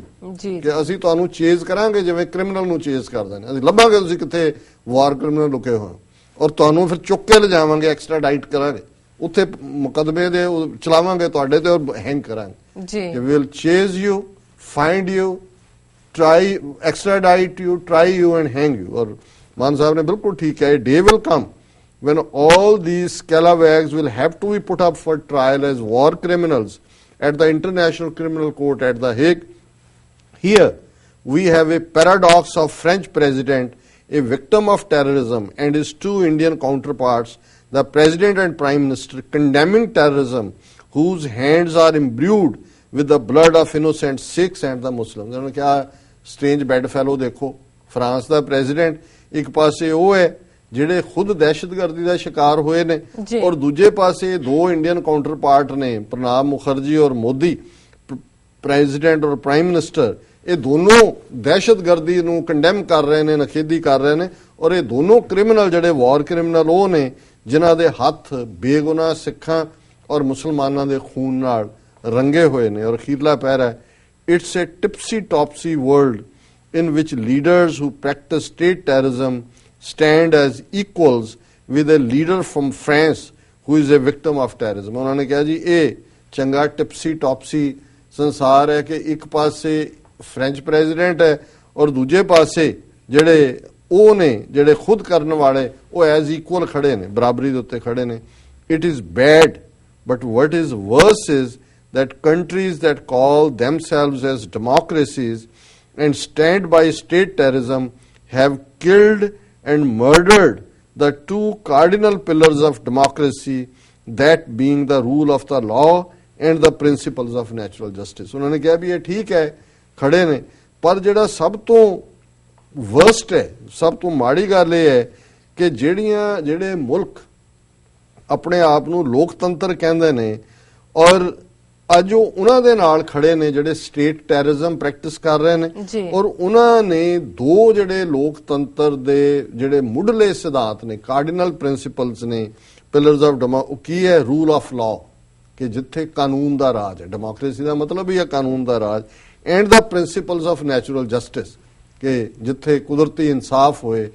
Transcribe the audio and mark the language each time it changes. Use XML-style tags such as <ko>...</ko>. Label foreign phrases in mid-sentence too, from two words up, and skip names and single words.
<pa>ਕਿ ਅਸੀਂ ਤੁਹਾਨੂੰ ਚੇਜ਼ ਕਰਾਂਗੇ ਜਿਵੇਂ ਕ੍ਰਿਮੀਨਲ ਨੂੰ ਚੇਜ਼ ਕਰਦੇ ਨੇ। ਅਸੀਂ ਲੱਭਾਂਗੇ ਤੁਸੀਂ ਕਿੱਥੇ</pa> <en>war criminal</en> <pa>ਲੁਕੇ ਹੋਏ, ਔਰ ਤੁਹਾਨੂੰ ਫਿਰ ਚੁੱਕ ਕੇ ਲਿਜਾਵਾਂਗੇ, ਐਕਸਟ੍ਰਾਡਾਈਟ ਕਰਾਂਗੇ, ਉੱਥੇ ਮੁਕਦਮੇ ਦੇ ਚਲਾਵਾਂਗੇ ਤੁਹਾਡੇ ਤੇ, ਔਰ ਹੈਂਗ ਕਰਾਂਗੇ।</pa> <en>We will chase you, find you, try, extradite you, try you and hang you।</en> <hi>और मान साहब ने बिल्कुल ठीक है,</hi> <en>day will come when all these scalawags will have to be put up for trial as war criminals at the International Criminal Court at The Hague। Here we have a paradox of French president, a victim of terrorism, and his two Indian counterparts, the president and prime minister, condemning terrorism whose hands are imbued with the blood of innocent Sikhs and the Muslims।</en> <hi>उन्होंने क्या</hi> <en>strange bedfellow</en> <pa>ਦੇਖੋ, ਫਰਾਂਸ ਦਾ ਪ੍ਰੈਜ਼ੀਡੈਂਟ ਇੱਕ ਪਾਸੇ ਉਹ ਹੈ ਜਿਹੜੇ ਖੁਦ ਦਹਿਸ਼ਤਗਰਦੀ ਦਾ ਸ਼ਿਕਾਰ ਹੋਏ ਨੇ, ਔਰ ਦੂਜੇ ਪਾਸੇ ਦੋ</pa> <en>Indian counterpart</en> <pa>ਨੇ, ਪ੍ਰਣਾਬ ਮੁਖਰਜੀ ਔਰ ਮੋਦੀ, ਪ੍ਰੈਜ਼ੀਡੈਂਟ ਔਰ</pa> <en>prime minister.</en> <pa>ਇਹ ਦੋਨੋਂ ਦਹਿਸ਼ਤਗਰਦੀ ਨੂੰ ਕੰਡੈਮ ਕਰ ਰਹੇ ਨੇ, ਨਖੇਦੀ ਕਰ ਰਹੇ ਨੇ, ਔਰ ਇਹ ਦੋਨੋਂ ਕ੍ਰਿਮੀਨਲ ਜਿਹੜੇ</pa> <en>war criminal</en> <pa>ਉਹ ਨੇ ਜਿਨ੍ਹਾਂ ਦੇ ਹੱਥ ਬੇਗੁਨਾਹ ਸਿੱਖਾਂ ਔਰ ਮੁਸਲਮਾਨਾਂ ਦੇ ਖੂਨ ਨਾਲ ਰੰਗੇ ਹੋਏ ਨੇ। ਔਰ ਅਖੀਰਲਾ ਪੈਰਾ ਹੈ,</pa> <en>it's a tipsy-topsy world in which leaders who practice state terrorism stand as equals with a leader from France who is a victim of terrorism।</en> <pa>ਉਹਨਾਂ ਨੇ ਕਿਹਾ ਜੀ ਇਹ ਚੰਗਾ ਟਿਪਸੀ-ਟੌਪਸੀ ਸੰਸਾਰ ਹੈ ਕਿ ਇੱਕ ਪਾਸੇ ਫ੍ਰੈਂਚ ਪ੍ਰੈਜ਼ੀਡੈਂਟ ਹੈ ਔਰ ਦੂਜੇ ਪਾਸੇ ਜਿਹੜੇ ਉਹ ਨੇ ਜਿਹੜੇ ਖੁਦ ਕਰਨ ਵਾਲੇ ਉਹ</pa> <en>as equal</en> <pa>ਖੜੇ ਨੇ, ਬਰਾਬਰੀ ਦੇ ਉੱਤੇ ਖੜੇ ਨੇ।</pa> <en>It is bad, but what is worse is that countries that call themselves as democracies and stand by state terrorism have killed and murdered the two cardinal pillars of democracy, that being the rule of the law and the principles of natural justice।</en> <pa>ਉਹਨਾਂ ਨੇ ਕਿਹਾ ਵੀ ਇਹ ਠੀਕ ਹੈ ਖੜੇ ਨੇ, ਪਰ ਜਿਹੜਾ ਸਭ ਤੋਂ ਵਰਸਟ ਹੈ, ਸਭ ਤੋਂ ਮਾੜੀ ਗੱਲ ਇਹ ਹੈ ਕਿ ਜਿਹੜੇ ਮੁਲਕ ਆਪਣੇ ਆਪ ਨੂੰ ਲੋਕਤੰਤਰ ਕਹਿੰਦੇ ਨੇ ਔਰ ਅੱਜ ਉਹ ਉਹਨਾਂ ਦੇ ਨਾਲ ਖੜੇ ਨੇ ਜਿਹੜੇ</pa> <en>state terrorism practice</en> <pa>ਕਰ ਰਹੇ ਨੇ, ਔਰ ਉਹਨਾਂ ਨੇ ਦੋ ਜਿਹੜੇ ਲੋਕਤੰਤਰ ਦੇ ਜਿਹੜੇ ਮੁੱਢਲੇ ਸਿਧਾਂਤ ਨੇ,</pa> <en>cardinal principles</en> <pa>ਨੇ,</pa> <en>pillars of</en> <pa>ਕੀ ਹੈ,</pa> <en>rule of law,</en> <pa>ਕਿ ਜਿੱਥੇ ਕਾਨੂੰਨ ਦਾ ਰਾਜ ਹੈ, ਡੈਮੋਕ੍ਰੇਸੀ ਦਾ ਮਤਲਬ ਹੀ ਹੈ ਕਾਨੂੰਨ ਦਾ ਰਾਜ,</pa> <en>and the principles of natural justice,</en> <pa>ਕਿ ਜਿੱਥੇ ਕੁਦਰਤੀ ਇਨਸਾਫ ਹੋਏ।</pa>